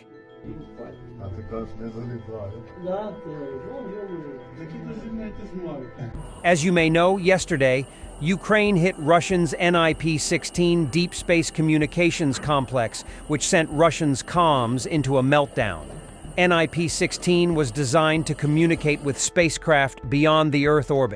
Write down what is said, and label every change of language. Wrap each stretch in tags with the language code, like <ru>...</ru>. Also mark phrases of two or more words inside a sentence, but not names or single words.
<uk>А ти кажеш, не залітає.</uk> <ru>Да, он ёбаный.</ru> <en>As you may know, yesterday, Ukraine hit Russia's NIP-16 deep space communications complex, which sent Russians' comms into a meltdown. NIP-16 was designed to communicate with spacecraft beyond the Earth orbit.</en>